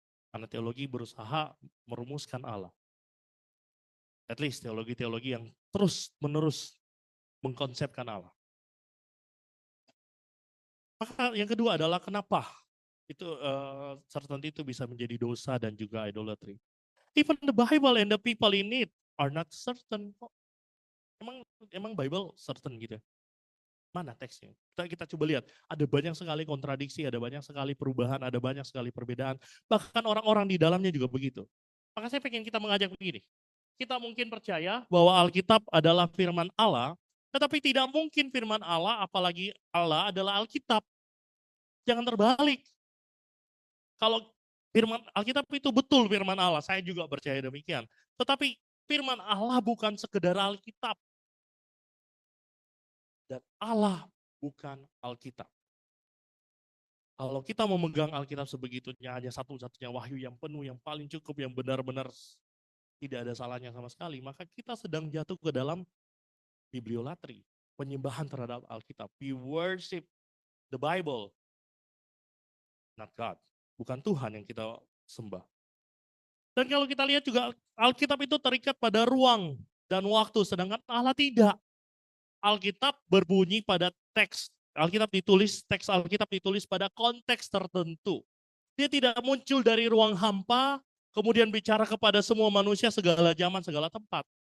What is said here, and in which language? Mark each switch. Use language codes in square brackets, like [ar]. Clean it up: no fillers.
[id] Karena teologi berusaha merumuskan Allah. [en] At least [id] teologi-teologi yang terus-menerus mengkonsepkan Allah. Maka yang kedua adalah kenapa itu certainty itu bisa menjadi dosa dan juga idolatry. [en] Even the Bible and the people in it are not certain. [id] Emang Bible certain gitu ya? Mana teksnya? Kita coba lihat. Ada banyak sekali kontradiksi, ada banyak sekali perubahan, ada banyak sekali perbedaan. Bahkan orang-orang di dalamnya juga begitu. Maka saya pengen kita mengajak begini. Kita mungkin percaya bahwa Alkitab adalah firman Allah, tetapi tidak mungkin firman Allah, apalagi Allah adalah Alkitab. Jangan terbalik. Kalau firman Alkitab itu betul firman Allah, saya juga percaya demikian. Tetapi firman Allah bukan sekedar Alkitab. Dan Allah bukan Alkitab. Kalau kita memegang Alkitab sebegitunya, hanya satu-satunya wahyu yang penuh, yang paling cukup, yang benar-benar tidak ada salahnya sama sekali, maka kita sedang jatuh ke dalam bibliolatri, penyembahan terhadap Alkitab. [en] We worship the Bible, not God. [id] Bukan Tuhan yang kita sembah. Dan kalau kita lihat juga Alkitab itu terikat pada ruang. dan waktu, sedangkan Allah tidak. Alkitab berbunyi pada teks. Teks Alkitab ditulis pada konteks tertentu. Dia tidak muncul dari ruang hampa, kemudian bicara kepada semua manusia segala zaman, segala tempat.